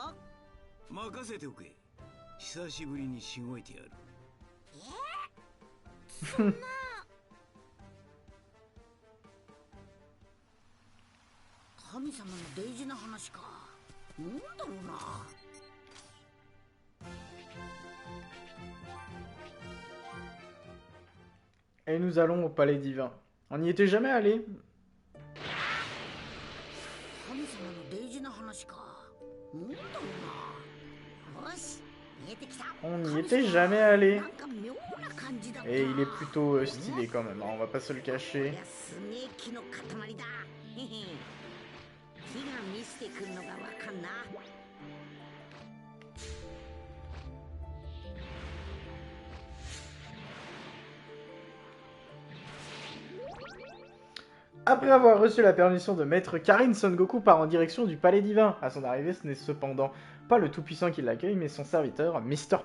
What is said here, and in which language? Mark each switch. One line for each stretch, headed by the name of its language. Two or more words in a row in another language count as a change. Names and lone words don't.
Japanese: 任せておけ。久しぶりにしごいてやる。そんな神様の大事な話か。なんだろうな。
French: Et nous allons au palais divin. On n'y était jamais allé.
Japanese: 神様の大事な話か。なんだろうな。よし、見えてきた。
French: On n'y était jamais allé.
Japanese: なんか妙な感じだった。
French: Et il est plutôt stylé quand même, hein, on va pas se le cacher.
Japanese: すげえ木の塊だ。へへ。木が見せてくるのがわかんな。
French: Après avoir reçu la permission de Maître Karin, Son Goku part en direction du palais divin. À son arrivée, ce n'est cependant pas le Tout-Puissant qui l'accueille, mais son serviteur, Mr.